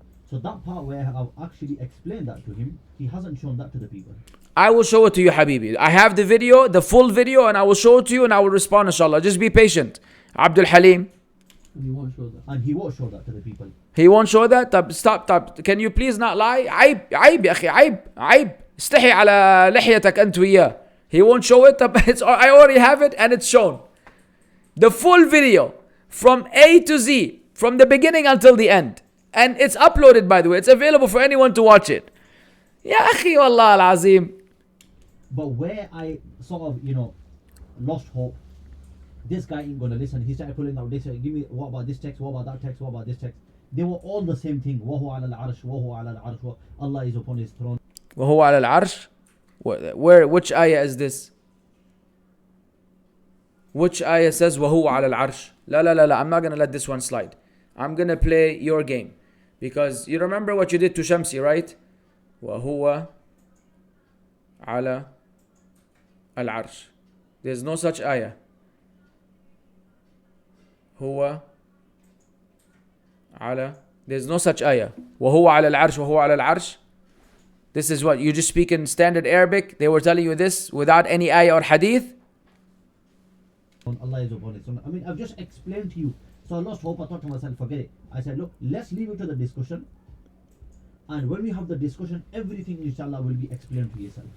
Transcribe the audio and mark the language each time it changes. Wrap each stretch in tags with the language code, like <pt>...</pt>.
<en>So that part where I've actually explained that to him, he hasn't shown that to the people. I will show it to you, Habibi. I have the video, the full video, and I will show it to you and I will respond, inshallah. Just be patient. Abdul Halim. And you won't show that. And he won't show that to the people. He won't show that. Stop. Can you please not lie?</en> <ar>عيب يا أخي عيب. استحي على لحيتك أنت وياه.</ar> <en>He won't show it. I already have it and it's shown. The full video from A to Z, from the beginning until the end. And it's uploaded, by the way. It's available for anyone to watch it.</en> <ar>Ya akhi, wallah al-azim.</ar> <en>But where I sort of, lost hope, this guy ain't gonna listen. He started pulling out this. Give me, what about this text? What about that text? What about this text? They were all the same thing.</en> <ar>Wahu ala al-arsh, wahu ala al-arsh.</ar> <en>Allah is upon his throne.</en> <ar>وهو على العرش.</ar> <en>Which ayah is this? Which ayah says</en> <ar>وهو على العرش? لا.</ar> <en>I'm not gonna let this one slide. I'm gonna play your game. Because you remember what you did to Shamsi, right?</en> <ar>وهو على العرش.</ar> <en>There's no such ayah.</en> <ar>هو على.</ar> <en>There's no such ayah.</en> <ar>وهو على العرش وهو على العرش.</ar> <en>This is what you just speak in standard Arabic. They were telling you this without any ayah or hadith. Allah is upon his sunnah. I mean, I've just explained to you. So I lost hope. I thought to myself, forget it. I said, look, let's leave it to the discussion. And when we have the discussion, everything inshallah will be explained to yourself.</en>